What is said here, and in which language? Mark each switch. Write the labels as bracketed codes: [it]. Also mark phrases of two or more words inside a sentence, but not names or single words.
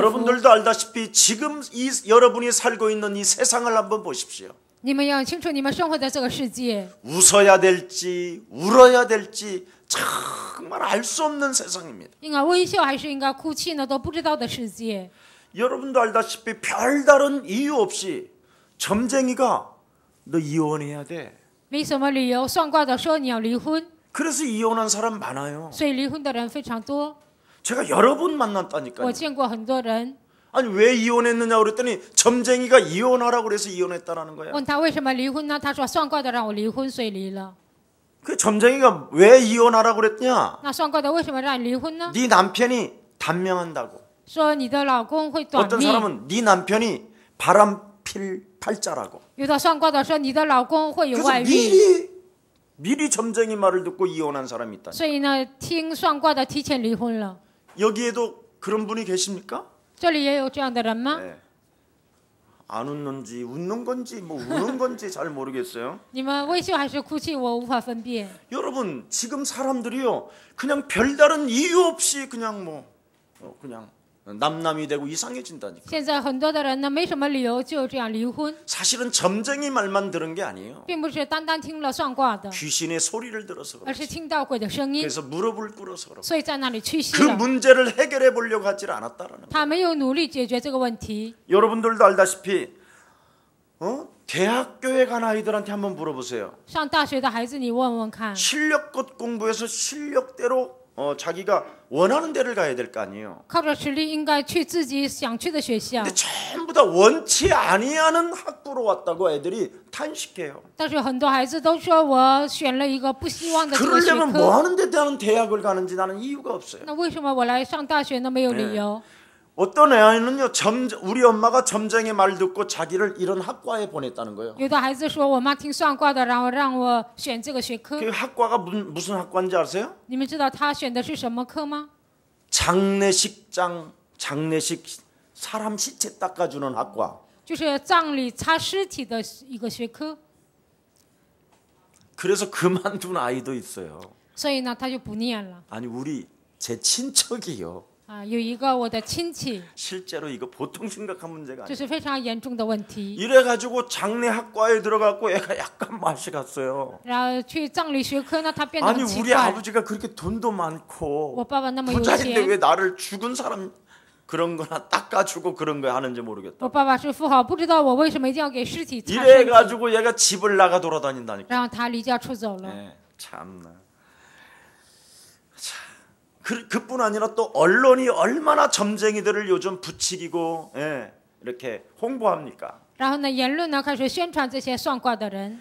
[ko] 여러분들도 알다시피 지금 여러분이 살고 있는 이 세상을 한번 보십시오. [zh] 你们要清楚，你们生活在这个世界， [ko] 웃어야 될지 울어야 될지 정말 알 수 없는 세상입니다. [zh] 应该微笑还是应该哭泣呢？都不知道的世界。 [ko] 여러분도 알다시피 별다른 이유 없이 점쟁이가 너 이혼해야 돼. [zh] 没什么理由，算卦的说你要离婚， [ko] 그래서 이혼한 사람 많아요. [zh] 所以离婚的人非常多。 [ko] 제가 여러 번 만났다니까요. [zh] 我见过很多人， [ko] 아니 왜 이혼했느냐 그랬더니 점쟁이가 이혼하라고 그래서 이혼했다라는 거야. [zh] 问他为什么离婚呢？他说算卦的让我离婚，所以离了。 [ko] 그 점쟁이가 왜 이혼하라고 그랬냐? [zh] 那算卦的为什么让你离婚呢？ [ko] 네 남편이 단명한다고. [zh] 说你的老公会短 [ko] 어떤 [zh] 命。 [ko] 사람은 네 남편이 바람필 팔자라고. [zh] 有的算卦的说你的老公会有 [ko] 그래서 [zh] 外遇， [ko] 미리 점쟁이 말을 듣고 이혼한 사람이 있다. [zh] 所以呢，听算卦的提前离婚了。 [ko] 여기에도 그런 분이 계십니까? [zh] 这里也有这样的人吗？ [ko] 네. 안 웃는지 웃는 건지 뭐 우는 건지 잘 모르겠어요. [zh] 你们微笑还是哭泣，我无法分辨。 [ko] 여러분 지금 사람들이요 그냥 별다른 이유 없이 그냥 뭐 그냥 남남이 되고 이상해진다니까. [zh] 现在很多的人呢，没什么理由就这样离婚， [ko] 사실은 점쟁이 말만 들은 게 아니에요. [zh] 并不是单单听了算卦的， [ko] 귀신의 소리를 들어서 [zh] 而 [ko] 그렇지. [zh] 是听到鬼的声音， [ko] 그래서 무릎을 꿇어서 그렇고 [zh] 所以在那里屈膝 [ko] 그 [zh] 了。 [ko] 문제를 해결해 보려고 하질 않았다라는 거예요. [zh] 他没有努力解决这个问题。 [ko] 여러분들도 알다시피 대학교에 간 아이들한테 한번 물어보세요. [zh] 上大学的孩子，你问问看， [ko] 실력껏 공부해서 실력대로 자기가 원하는 데를 가야 될 거 아니에요. [zh] 靠着实力应该去自己想去的学校， [ko] 근데 전부 다 원치 아니하는 학부로 왔다고 애들이 탄식해요. [zh] 但是很多孩子都说我选了一个不希望的这个学 [ko] 그러려면 [zh] 科， [ko] 뭐 하는 데 대한 대학을 가는지 나는 이유가 없어요. [zh] 那为什么我来上大学呢？没有理由。 [ko] 어떤 애는요, 우리 엄마가 점쟁이 말 듣고 자기를 이런 학과에 보냈다는 거예요. [zh] 有的孩子说我妈听算卦的，然后让我选这个学科。 [ko] 그 학과가 무슨 학과인지 아세요? [zh] 你们知道他选的是什么科吗？ [ko] 장례식 사람 시체 닦아주는 학과. [zh] 就是葬礼擦尸体的一个学科。 [ko] 그래서 그만둔 아이도 있어요. [zh] 所以呢，他就不念了。 [ko] 아니 제 친척이요. [zh] 有一个我的亲戚， [ko] 실제로 이거 보통 심각한 문제가 [zh] 这 [ko] 아니에요. [zh] 是非常严重的问题。 [ko] 이래가지고 장례학과에 들어갔고 애가 약간 맛이 갔어요. [zh] 然后去葬礼学科呢，他变得 [ko] 아니 [zh] 很奇 [ko] 우리 [zh] 怪。 [ko] 아버지가 그렇게 돈도 [zh] 我 [ko] 많고 [zh] 爸爸那么有 [ko] 부자인데 [zh] 钱， [ko] 왜 나를 죽은 사람 그런 거나 닦아주고 그런 거 하는지 모르겠다. [zh] 我爸爸是富豪，不知道我为什么一定要给尸体擦身体。 [ko] 이래가지고 얘가 집을 나가 돌아다닌다니까. [zh] 然后他离家出走了。 [ko] 네, 참나. 그뿐 아니라 또 언론이 얼마나 점쟁이들을 요즘 부추기고 이렇게 홍보합니까? [zh] 然后呢，言论呢开始宣传这些算卦的人。